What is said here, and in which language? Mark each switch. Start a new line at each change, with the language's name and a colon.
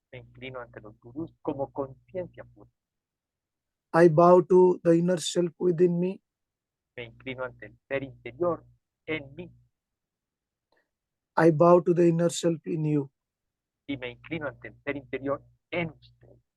Spanish: Me inclino ante los gurús como conciencia pura.
English: I bow to the inner self within me.
Spanish: Me inclino ante el ser interior en mí
English: I bow to the inner self in you.
Spanish: y me inclino ante el ser interior en usted.